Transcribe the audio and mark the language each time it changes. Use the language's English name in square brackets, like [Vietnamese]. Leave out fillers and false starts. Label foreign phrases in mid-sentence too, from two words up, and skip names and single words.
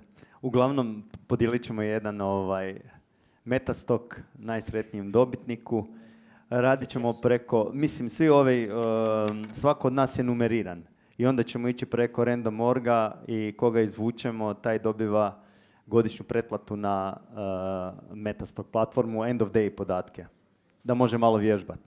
[Croatian] Uglavnom, podijelit ćemo jedan Metastock najsretnijem dobitniku. Radit ćemo preko, svi ovi, svako od nas je numeriran. I onda ćemo ići preko random orga i koga izvučemo, taj dobiva godišnju pretplatu na Metastock platformu, [English] end of day [Croatian] podatke, da može malo vježbati.